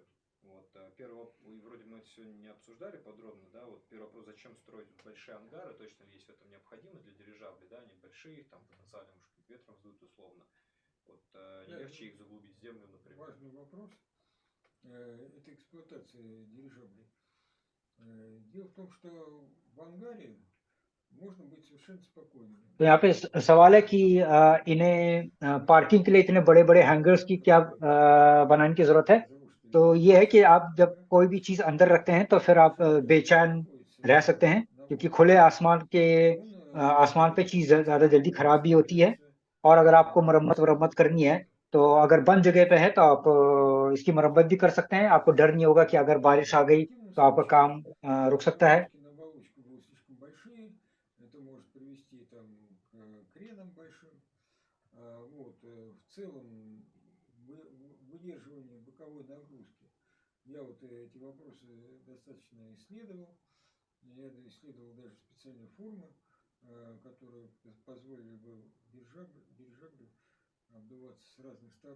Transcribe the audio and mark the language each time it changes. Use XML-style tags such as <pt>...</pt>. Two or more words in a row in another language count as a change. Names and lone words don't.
<ru>Вот, первый, и вроде мы это сегодня не обсуждали подробно, да, вот первый вопрос, зачем строить большие ангары, точно ли есть в этом необходимость для дирижаблей, да, они большие, там потенциально, может, ветром сдуют условно. Вот, не легче их заглубить в землю, например. Важный вопрос. Это эксплуатация дирижаблей. Дело в том, что в ангаре можно быть совершенно спокойным.</ru> <hi>तो यहाँ पे सवाल है कि इन्हें पार्किंग के लिए इतने बड़े बड़े हैंगर्स की क्या बनाने की जरूरत है. तो ये है कि आप जब कोई भी चीज अंदर रखते हैं तो फिर आप बेचैन रह सकते हैं, क्योंकि खुले आसमान पे चीज ज्यादा जल्दी खराब भी होती है, और अगर आपको मरम्मत करनी है तो अगर बंद जगह पे है तो आप इसकी मरम्मत भी कर सकते हैं. आपको डर नहीं होगा कि अगर बारिश आ गई तो आपका काम रुक सकता है.</hi> <ru>На оболочку были слишком большие, это может привести там, к кренам большим. Вот, в целом выдерживание боковой нагрузки. Я вот эти вопросы достаточно исследовал. Я исследовал даже специальные формы, которые позволили бы дирижаблю обдуваться с разных сторон.</ru>